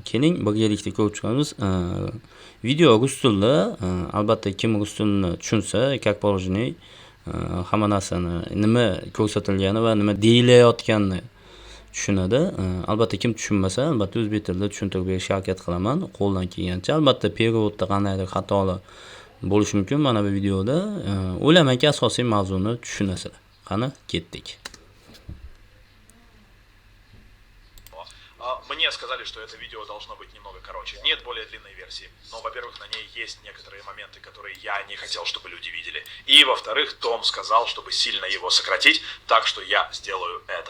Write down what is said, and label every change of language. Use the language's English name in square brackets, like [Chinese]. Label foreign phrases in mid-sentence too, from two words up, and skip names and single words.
[Uzbek] Keling birgalikda ko'rib chiqamiz. Video rus tilida, albatta kim rus tilini tushunsa, [Russian] как положено, [Uzbek] hamma narsani nima ko'rsatilgani va nima deyilayotganini tushunadi. Albatta kim tushunmasa, albatta o'zbek tilida tushuntirib berishga harakat qilaman, qo'ldan kelgancha. Albatta periodda qandaydir xatolar bo'lishi mumkin mana bu videoda. O'ylaymanki asosiy mavzuni tushunasizlar. Qani, ketdik. [Russian] Мне сказали, что это видео должно быть немного короче. Нет более длинной версии. Но, во-первых, на ней есть некоторые моменты, которые я не хотел, чтобы люди видели. И, во-вторых, Том сказал, чтобы сильно его сократить, так что я сделаю это.